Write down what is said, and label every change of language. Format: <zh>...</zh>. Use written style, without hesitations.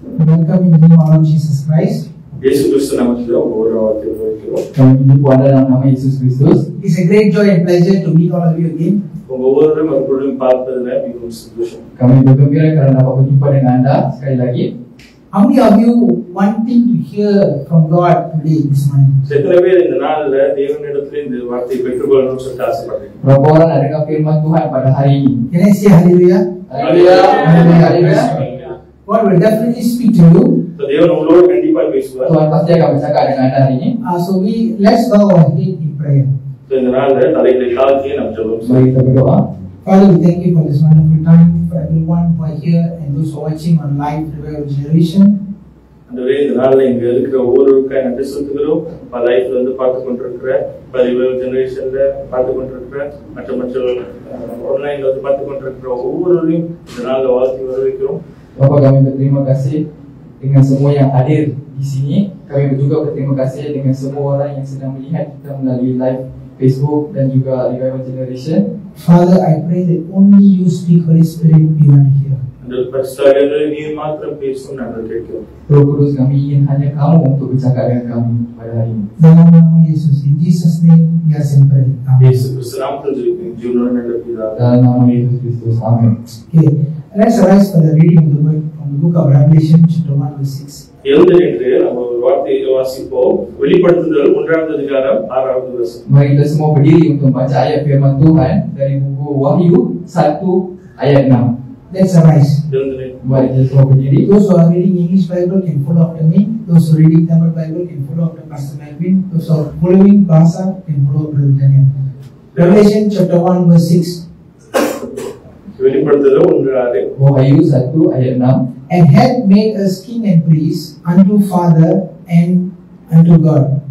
<en>welcome in the name of our Lord Jesus Christ.</en> <ta>Yesus Kristus namathilu oru vaarthai varikkom.</ta> <ms>Kami menjumpa anda dalam nama Yesus Kristus.</ms> <en>It's a great joy and pleasure to meet all of you again.</en> <ta>ஒவ்வொருவரும் மறுபடியும் பார்ப்பதில் மிகவும் சந்தோஷம்.</ta> <ms>Kami bergembira kerana dapat berjumpa dengan anda sekali lagi.</ms> <en>How many of you wanting to hear from God today this morning?</en> <ta>எத்தனை பேர் இந்த நாள்ல தேவனிடத்தில் இந்த வார்த்தையை பெற்றுக்கொள்ளணும்னு சொல்லிட்டு ஆசைப்படுறீங்க?</ta> <ms>Berapa orang nak dengar firman Tuhan pada hari ini?</ms> <en>Can I say hallelujah?</en> <ms>Haleluya. Haleluya.</ms> <en>God will definitely speak to you.</en> <ta>So தேவன் உங்களோட கண்டிப்பா பேசுவார்.</ta> <ms>Tuhan pasti akan bercakap dengan anda hari ini.</ms> <en>So let's bow our head in prayer.</en> <ta>So இந்த நாள்ல தலைகளை தாழ்த்தி நாம் ஜெபம்</ta> <ms>Mari kita berdoa.</ms> <en>Father, we thank you for this wonderful time, for everyone who are here and those who are watching on live Revival Generation.</en> <ta>அந்தவே இந்த நாள்ல இங்க இருக்கிற ஒவ்வொருவருக்காக நன்றி செலுத்துகிறோம். லைஃப்ல வந்து பார்த்து கொண்டிருக்கிற ரிவைவல் ஜெனரேஷன்ல பார்த்து கொண்டிருக்கிற மற்ற ஆன்லைன்ல வந்து பார்த்து கொண்டிருக்கிற ஒவ்வொருவரையும் இந்த நாள்ல வாழ்த்தி வரவேற்கிறோம்.</ta> <ms>Bapa, kami berterima kasih dengan semua yang hadir di sini. Kami juga berterima kasih dengan semua orang yang sedang melihat kita melalui live Facebook dan juga Revival Generation.</ms> <en>Father, I pray that only you speak, Holy Spirit, we want to hear.</en> <ta>அந்த பரிசுத்தவான்களே நீர் மாத்திரம் பேசும் நாங்கள் கேட்கிறோம்.</ta> <ms>Roh Kudus, kami ingin hanya kamu untuk bercakap dengan kami pada hari ini. Dalam nama Yesus,</ms> <en>in Jesus' name, we are pray. Amen.</en> <ta>இயேசு கிறிஸ்து நாமத்தில் ஜெபிக்கிறேன். ஜீவனுள்ள நல்ல பிதாவே.</ta> <ms>Dalam nama Yesus Kristus. Amin.</ms> <en>Okay, let's arise for the reading of the word from the book of Revelation, chapter 1, verse 6.</en> <ta>எழுந்து நின்று நம்ம ஒரு வார்த்தையை வாசிப்போம். வெளிப்படுத்துதல் 1வது அதிகாரம் 6வது வசனம்.</ta> <ms>Mari kita semua berdiri untuk membaca ayat firman Tuhan dari buku Wahyu 1 ayat 6.</ms> <en>Let's arise.</en> <ta>எழுந்து நின்று.</ta> <ms>Mari kita semua berdiri.</ms> <en>Those who are reading English Bible can follow after me. Those who are reading Tamil Bible can follow after Pastor Melvin. Those who are following Bahasa can follow Brother Daniel. Revelation chapter 1, verse 6.</en> <ta>வெளிப்படுத்துதல் 1:6.</ta> <ms>Wahyu 1 ayat 6.</ms> <en>And had made us king and priest unto Father and unto God.</en>